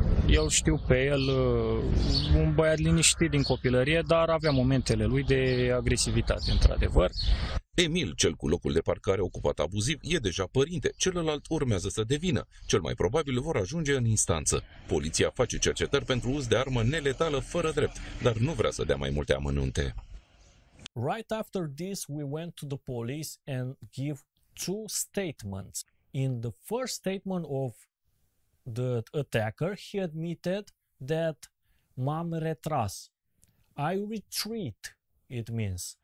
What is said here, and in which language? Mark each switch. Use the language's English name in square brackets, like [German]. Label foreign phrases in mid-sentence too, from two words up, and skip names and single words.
[Romanian] Eu știu pe el un băiat liniștit din copilărie, dar avea momentele lui de agresivitate, într-adevăr. Emil, cel cu locul de parcare ocupat abuziv, e deja părinte, celălalt urmează să devină. Cel mai probabil vor ajunge în instanță. Poliția face cercetări pentru uz de armă neletală fără drept, dar nu vrea să dea mai multe amănunte. [English] Right after this, we went to the police and give two statements. In the first statement of the attacker, he admitted that [Romanian] m-am retras. [English] I retreat, it means.